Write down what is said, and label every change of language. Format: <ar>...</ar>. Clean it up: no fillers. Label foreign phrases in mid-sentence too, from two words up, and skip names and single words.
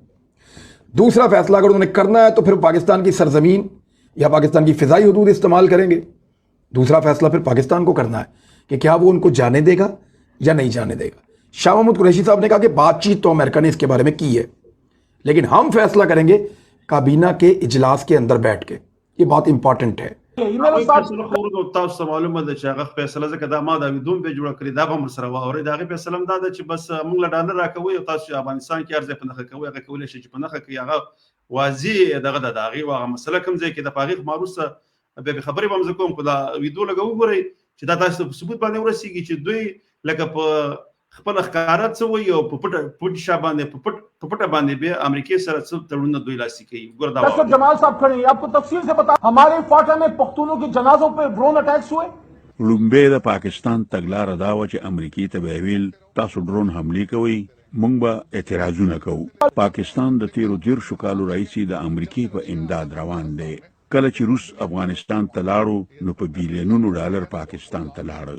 <ur>دوسرا فیصلہ اگر انہوں نے کرنا ہے تو پھر پاکستان کی سرزمین یا پاکستان کی فضائی حدود استعمال کریں گے. دوسرا فیصلہ پھر پاکستان کو کرنا ہے کہ کیا وہ ان کو جانے دے گا یا نہیں جانے دے گا. شاہ محمود قریشی صاحب نے کہا کہ بات چیت تو امریکہ نے اس کے بارے میں کی ہے، لیکن ہم فیصلہ کریں گے کابینہ کے اجلاس کے اندر بیٹھ کے. یہ بہت امپورٹنٹ ہے.</ur> <ps>تاسو ته معلومه ده چې هغه فیصله ځکه دا ما دا ویډیو هم جوړه کړې، دا به هم سره واورئ. د هغې فیصله هم دا ده چې بس موږ له ډالر راکوئ او تاسو چې افغانستان کې هر ځای په نښه کوئ، هغه کولی شئ چې په نښه کړئ. هغه واضح دغه ده، د هغې هغه مسله کوم ځای کې ده، په هغې ما وروسته بیا خبرې به هم زه کوم. خو دا ویډیو لږه وګورئ چې دا تاسو ته په ثبوت باندې ورسېږي چې دوی لکه په خپله ښکاره څه وایي او په پټ شا باندې په پټه باندې بیا امریکې سره څه تړونونه دوی لاسلیک کوي.</ps> <ur>ڈاکٹر جمال صاحب کھڑے ہیں، آپ کو تفصیل سے بتا، ہمارے فاٹا میں پختونوں کے جنازوں پہ</ur> <en>drone attacks</en> <ur>ہوئے.</ur> <ps>لومبه د پاکستان تګلاره دا و چې امریکای ته به ویل تاسو ډرون حمله کوي، مونږ به اعتراضونه کوو. پاکستان د تیرو 13 کالو راهیسې د امریکای په امداد روان دی. کله چې روس افغانستان ته لاړو نو په بیلیونونو ډالر پاکستان ته لاړل.</ps>